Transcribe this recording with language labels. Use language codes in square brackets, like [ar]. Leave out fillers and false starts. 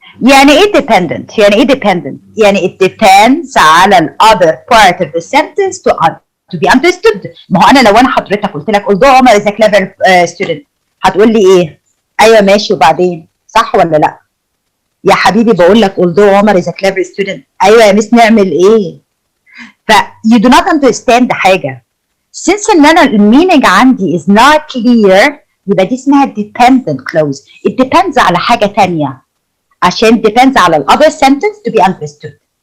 [ar] يعني ايه [en] dependent؟ يعني it depends على ال other part of the sentence to be understood. [ar] ما هو انا لو انا حضرتك قلت لك although عمر [en] is a clever student، [ar] هتقول لي ايه؟ ايوه ماشي وبعدين، صح ولا لا؟ يا حبيبي بقول لك although عمر is a clever student، ايوه يا مس نعمل ايه؟ ف [en] you do not understand [ar] حاجه. since ان انا المينينج عندي [en] is not clear، [ar] يبقى دي اسمها dependent clause. [en] it depends [ar] على حاجه ثانيه، عشان [en] depends على ال other sentence to be understood.